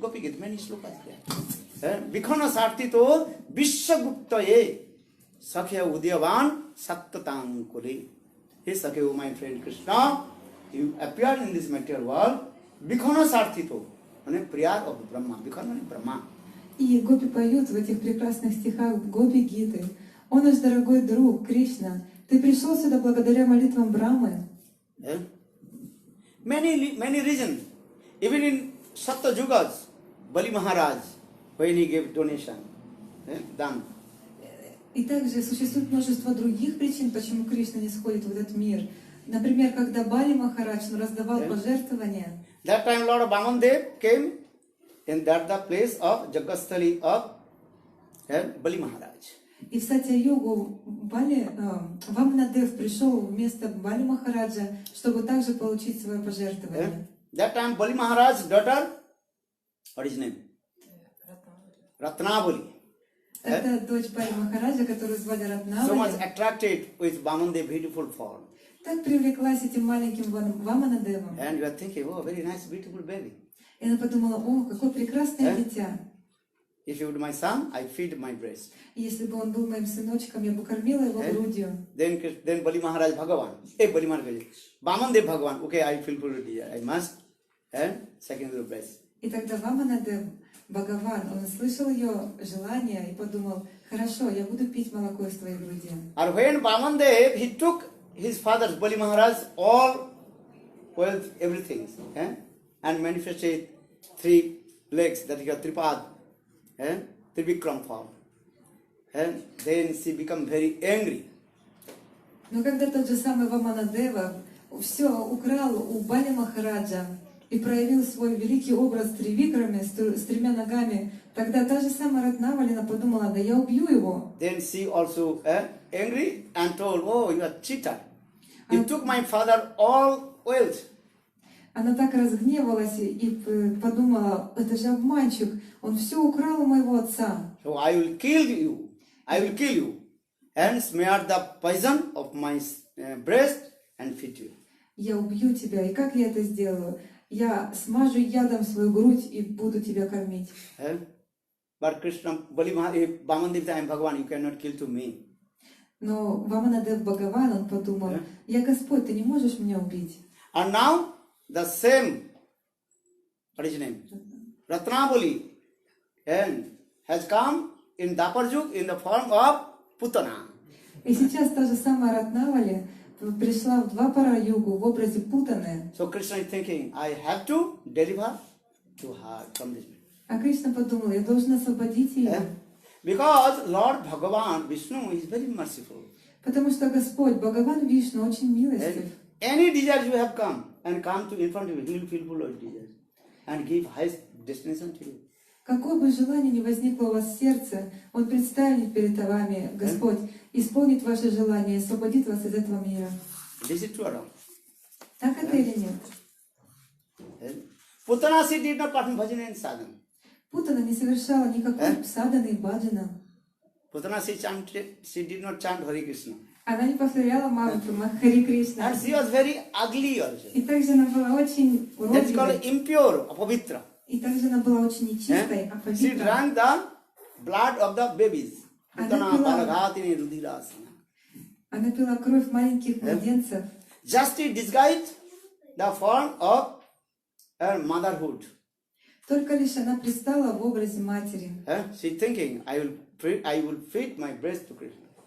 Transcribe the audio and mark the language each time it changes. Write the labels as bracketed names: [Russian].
[English] Gopi get many slokas there. [Sanskrit] Vikhana Sartito Vishwaguptaye Sakhya Udyavan Sattatankule. [English] Hey Sakhya, my friend Krishna, you appeared in this material world. Vikhana Sartito, prayer of Brahma. Vikhana is Brahma. [Russian] И Гопи поют в этих прекрасных стихах Гопи-гиты: «О наш дорогой друг Кришна, ты пришел сюда благодаря молитвам Брамы». [English] Many reasons. Even in Satta Yugas, Bali Maharaj, when he gave donation, dan. [Russian] И также существует множество других причин, почему Кришна не сходит в этот мир. Например, когда Бали Махарадж раздавал пожертвования. [English] That time Lord Vamandev came in that the place of Jagasthali of Bali Maharaj. [Russian] И в Сатья-югу Ваманадев пришел вместо Бали Махараджа, чтобы также получить свое пожертвование. [English] That time Bali Maharaj's daughter, what is his name? Ratnavali. [Russian] Это дочь Бали Махараджа, которую звали [English] So much [Russian] Раднавали. [English] attracted with Vamandev's beautiful form. [Russian] Так привлеклась этим маленьким Ваманадевом. [English] And you are thinking, oh, very nice, beautiful baby. [Russian] И она подумала: о, какое прекрасное дитя. [English] If you would my son, I feed my breast. [Russian] И если бы он был моим сыночком, я бы кормила его грудью. [English] Then Bali Maharaj Bhagavan. Hey, Bali Maharaj, Vamandev Bhagavan. Okay, I feel good. I must. And second the breast. [Russian] И тогда Ваманадев, Бхагаван, он слышал ее желание и подумал: хорошо, я буду пить молоко из твоей груди. [English] And when Vamandev, he took his father's Bali Maharaj all wealth, everything, and manifested three legs, that is a tripad, Trivikram form. And then she become very angry. [Russian] Но когда тот же самый Ваманадева все украл у Бали Махараджа и проявил свой великий образ Тривикрами с тремя ногами, тогда та же самая Раднавалина подумала: да я убью его. [English] Then she also angry and told, oh, you are cheater. You took my father all wealth. [Russian] Она так разгневалась и подумала: это же обманщик, он все украл у моего отца. [English] So I will kill you. I will kill you. And smear the poison of my breast and feed you. [Russian] Я убью тебя. И как я это сделаю? Я смажу ядом свою грудь и буду тебя кормить. [English] But Krishna, Vamandev, I am Bhagavan, you cannot kill to me. [Russian] Но Ваманадев Бхагаван, он подумал, я Господь, ты не можешь меня убить. [English] And now, the same, what is his name? Ratnavali, and has come in Daparjuk in the form of Putana. [Russian] И сейчас та же самая Ратнавали пришла в Двапара-югу в образе Путаны. [English] So Krishna is thinking, I have to deliver to her from this. [Russian] А Кришна подумал, я должен освободить ее. [English] Because Lord Bhagavan, Vishnu, is very merciful. [Russian] Потому что Господь, Бхагаван Вишну, очень милостив. [English] Any desires you have come to in front of you, He will fulfill those desires and give highest destination to you. [Russian] Какое бы желание ни возникло у вас в сердце, Он представит перед вами, Господь, исполнит ваше желание, освободит вас из этого мира. [English] This is true or wrong? [Russian] Так это или нет? [English] Putana, she did not perform bhajan and sadhana. [Russian] Путана не совершала никакой садханы и баджана. [English] Putana, she did not chant Hare Krishna. [Russian] Она не повторяла мантру Хари Кришна. [English] And she was very ugly also. [Russian] И также она была очень [English] That's called [Russian] уродливой. [English] impure, apavitra. [Russian] И также она была очень нечистой, [English] She [Russian] апавитра. [English] drank the blood of the babies. [Sanskrit] Putana, balaghatini, rudirasana. [Russian] Она пила кровь маленьких младенцев. [English] Just to disguise the form of her motherhood. [Russian] Только лишь она предстала в образе матери. [English] She thinking, I will feed my breast to Krishna.